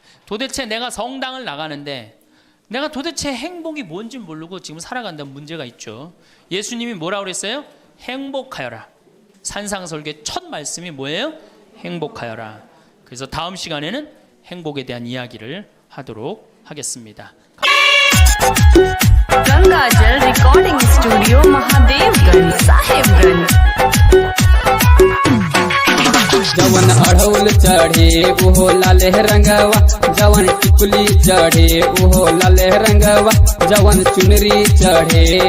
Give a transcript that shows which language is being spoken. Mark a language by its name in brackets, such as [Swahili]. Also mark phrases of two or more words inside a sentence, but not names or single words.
[Korean] 도대체 내가 성당을 나가는데 내가 도대체 행복이 뭔지 모르고 지금 살아간다는 문제가 있죠. 예수님이 뭐라고 그랬어요? 행복하여라. 산상설계 첫 말씀이 뭐예요? 행복하여라. 그래서 다음 시간에는 행복에 대한 이야기를 하도록 하겠습니다. [Bhojpuri] गंगाजल रिकॉर्डिंग स्टूडियो महादेवगंज साहेबगंज जवन अढ़ौल चढ़े उहो लाले रंगवा जवन टिकुली चढ़े उहो लाले रंगवा जवन चुनरी चढ़े